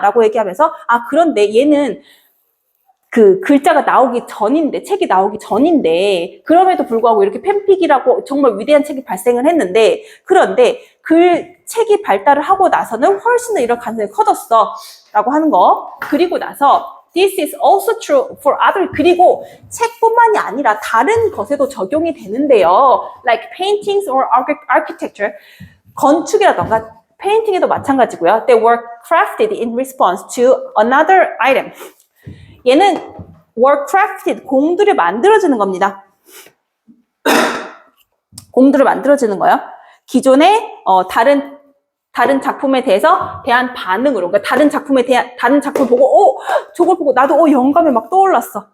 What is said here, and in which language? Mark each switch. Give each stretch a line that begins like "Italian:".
Korean: 라고 얘기하면서, 그런데 얘는 그 글자가 나오기 전인데, 책이 나오기 전인데, 그럼에도 불구하고 이렇게 팬픽이라고 정말 위대한 책이 발생을 했는데, 그런데 책이 발달을 하고 나서는 훨씬 더 이런 가능성이 커졌어. 라고 하는 거. 그리고 나서,
English: This is also true for other.
Korean: 그리고 책뿐만이 아니라 다른 것에도 적용이 되는데요.
English: Like paintings or architecture.
Korean: 건축이라던가 페인팅에도 마찬가지고요.
English: They were crafted in response to another item.
Korean: 얘는
English: were crafted,
Korean: 공들이 만들어지는 겁니다. 공들이 만들어지는 거예요. 기존에 다른 작품에 대한 반응으로, 그러니까 다른 작품을 보고, 저걸 보고 나도 영감이 막 떠올랐어.